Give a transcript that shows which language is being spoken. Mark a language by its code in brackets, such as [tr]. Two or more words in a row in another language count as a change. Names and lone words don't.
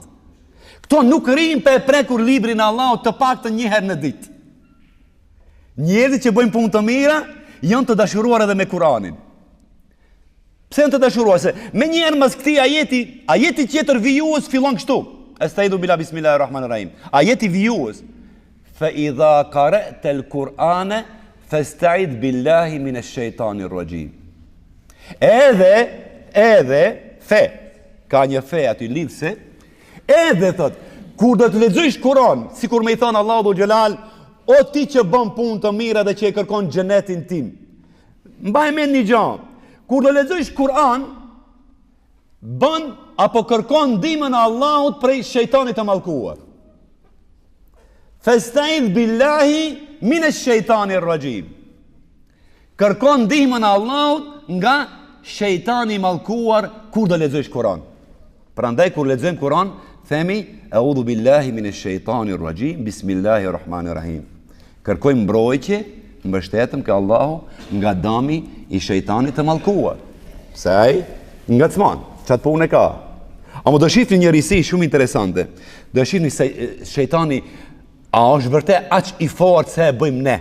[sq] Këto nuk rrinë për e prekur librin Allahut të paktën një herë në ditë. Njerëzit që bëjnë punë të mira janë të dashuruar edhe me Kur'anin. Pse janë të dashuruar? Se me njerë mas këti ajeti tjetër vijuës fillon kështu. [ar] أستعيذ بالله بسم الله الرحمن الرحيم. [sq] Ajeti vijuës. [ar] فإذا قرأت القرآن فاستعذ بالله من الشيطان الرجيم. [sq] Edhe fe. Ka një fe aty lidhse. Edhe thot, kur do të lexojsh Kur'an, sikur me i thon Allahu xhelal, o ti që bën punë të mira dhe që e kërkon xhenetin tim. Mbaj mend një gjë. Kur do lexojsh Kur'an, bën apo kërkon ndihmën e Allahut prej shejtanit të mallkuar. [ar] فاستعذ بالله من الشيطان الرجيم. [sq] Kërkon ndihmën e Allahut nga shejtani i mallkuar kur do lexojsh Kur'an. Prandaj kur lexojmë Kur'an, themi [ar] أعوذ بالله من الشيطان الرجيم، بسم الله الرحمن الرحيم. [sq] Kërkojmë mbrojtje, mbështetëm ke Allahu nga dami i shejtanit të mallkuar. Se ai ngacmon, çat punë ka. A më do shifni një risi shumë interesante. Do shifni se shejtani a është vërtet aq i fortë se e bëjmë ne.